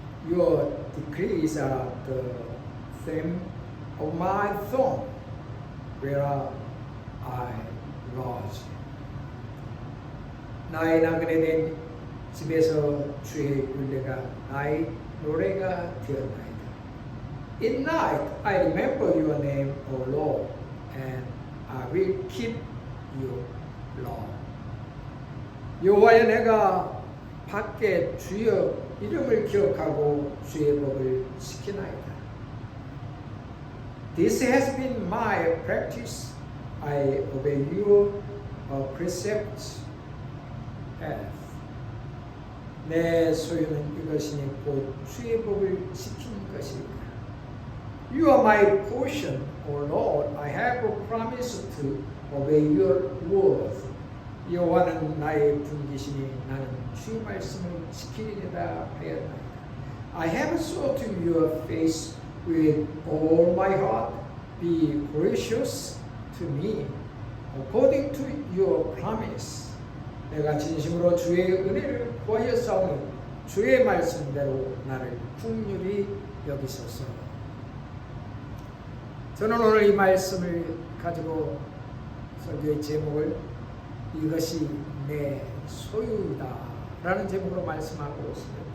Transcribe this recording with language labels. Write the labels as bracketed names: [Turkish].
[English] Your decrees are the theme of my throne, where I lodge. [Korean] 나의 나그네 된 집에서 주의 율례가 나의 노래가 되었나이다. [English] In night I remember your name, O Lord, and I will keep your law. [Korean] 여호와여, 내가 밖에 주여 이름을 기억하고 주의 법을 지키나이다. [English] This has been my practice. I obey your precepts. [Korean] 내 소유는 이것이니 곧 주의 법을 지키는 것이니라. [English] You are my portion, O Lord. I have promised to obey your word. [Korean] 여호와는 나의 분기시니 나는 주의 말씀을 지키리라 하였나이다. [English] I have sought your face with all my heart. Be gracious to me according to your promise. [Korean] 내가 진심으로 주의 은혜를 구하여 싸우니 주의 말씀대로 나를 긍휼히 여기소서. 저는 오늘 이 말씀을 가지고 설교의 제목을 이것이 내 소유이다 라는 제목으로 말씀하고 있습니다.